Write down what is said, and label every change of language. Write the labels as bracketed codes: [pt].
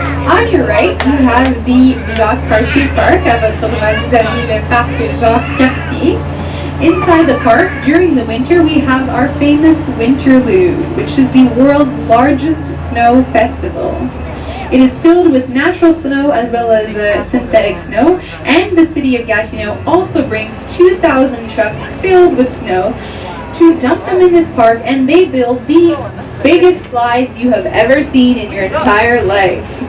[en] On your right, you have the Jacques Cartier Park. [fr] À votre droite, vous avez le parc Jacques Cartier. [en] Inside the park, during the winter, we have our famous Winterlude, which is the world's largest snow festival. It is filled with natural snow as well as synthetic snow, and the city of Gatineau also brings 2,000 trucks filled with snow to dump them in this park, and they build the biggest slides you have ever seen in your entire life.